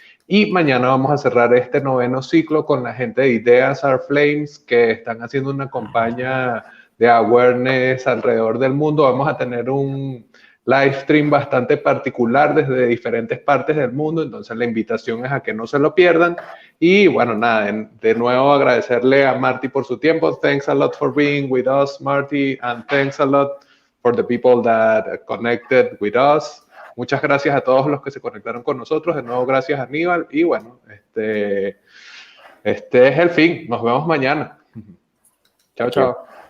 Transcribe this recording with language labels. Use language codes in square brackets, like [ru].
[es] Y mañana vamos a cerrar este 9º ciclo con la gente de Ideas Are Flames, que están haciendo una campaña de awareness alrededor del mundo. Vamos a tener un live stream bastante particular desde diferentes partes del mundo, entonces la invitación es a que no se lo pierdan. Y bueno, nada, de nuevo agradecerle a Marty por su tiempo. [en] Thanks a lot for being with us, Marty, and thanks a lot for the people that connected with us. [es] Muchas gracias a todos los que se conectaron con nosotros. De nuevo, gracias a Aníbal. Y bueno, este es el fin. Nos vemos mañana. Chao, chao.